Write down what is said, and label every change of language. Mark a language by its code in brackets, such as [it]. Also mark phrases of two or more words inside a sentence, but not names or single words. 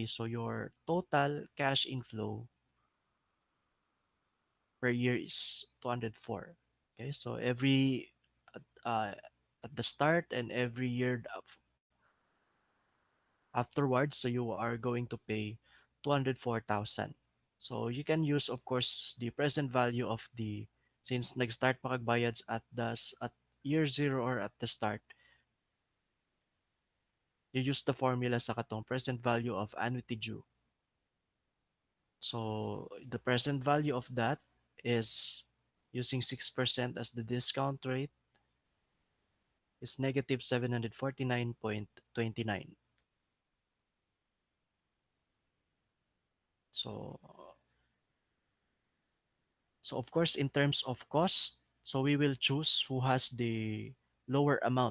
[en] So your total cash inflow per year is 204. Okay, so every uh, at the start and every year afterwards, so you are going to pay 204,000. So you can use of course the present value of the since [hil] nag-start pa kag bayad [en] at year zero or at the start, you use the formula [hil] sa katong [en] present value of annuity due. So the present value of that is using 6% as the discount rate is negative 749.29. So so of course in terms of cost, so we will choose who has the lower amount.